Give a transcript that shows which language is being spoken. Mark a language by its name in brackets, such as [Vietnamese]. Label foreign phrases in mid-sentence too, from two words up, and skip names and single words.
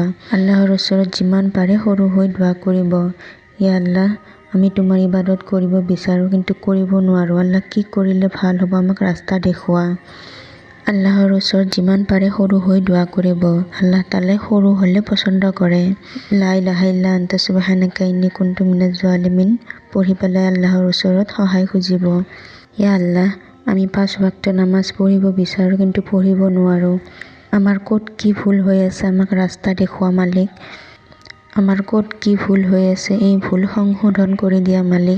[Assamese] আল্লাহৰ ওচৰত যিমান পাৰে সৰু হৈ দোৱা কৰিব, [Arabic] يا الله, [Assamese] আমি তোমাৰ ইবাদত কৰিব বিচাৰোঁ কিন্তু কৰিব নোৱাৰোঁ। আল্লাহ, কি কৰিলে ভাল হ'ব, আমাক ৰাস্তা দেখুওৱা। আল্লাহৰ ওচৰত যিমান পাৰে সৰু হৈ দোৱা কৰিব। [Arabic] الله تعالى [Assamese] সৰু হ'লে পচন্দ কৰে। [Arabic] لا إله إلا أنت سبحانك إني كنت من الظالمين [Assamese] পঢ়ি পেলাই আল্লাহৰ ওচৰত সহায় খুজিব। [Arabic] يا الله, [Assamese] আমি 5 ওয়াক্ত নামাজ পঢ়িব বিচাৰোঁ কিন্তু পঢ়িব নোৱাৰোঁ। আমাৰ ক'ত কি ভুল হৈ আছে আমাক ৰাস্তা দেখুওৱা মালিক। আমাৰ ক'ত কি ভুল হৈ আছে এই ভুল সংশোধন কৰি দিয়া মালিক।